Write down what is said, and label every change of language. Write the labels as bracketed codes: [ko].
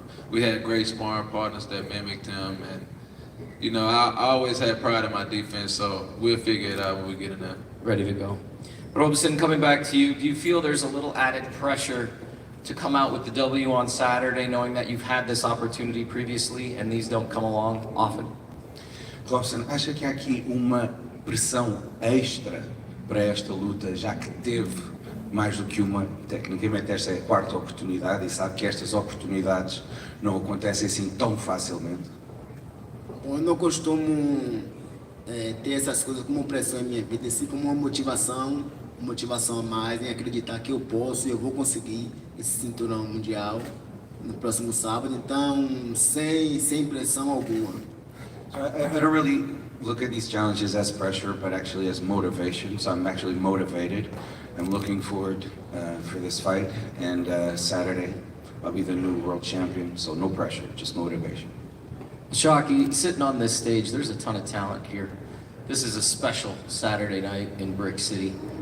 [en] We had great sparring partners that mimicked him, and I always had pride in my defense, so we'll figure it out when we get in there. Ready to go. Robson, coming back to you, do you feel there's a little added pressure to come out with the W on Saturday, knowing that you've had this opportunity previously and these don't come along often? [pt] Robson, acha que há aqui uma pressão extra para esta luta, já que teve mais do que uma, tecnicamente esta é a 4ª oportunidade e sabe que estas oportunidades não acontecem assim tão facilmente? Bom, eu não costumo ter essas coisas como pressão em minha vida, assim como uma motivação a mais em acreditar que eu posso e eu vou conseguir esse cinturão mundial no próximo sábado, então sem pressão alguma. [en] I don't really look at these challenges as pressure, but actually as motivation. So I'm actually motivated. I'm looking forward for this fight, and Saturday I'll be the new world champion. So no pressure, just motivation. Shocky, sitting on this stage, there's a ton of talent here. This is a special Saturday night in Brick City.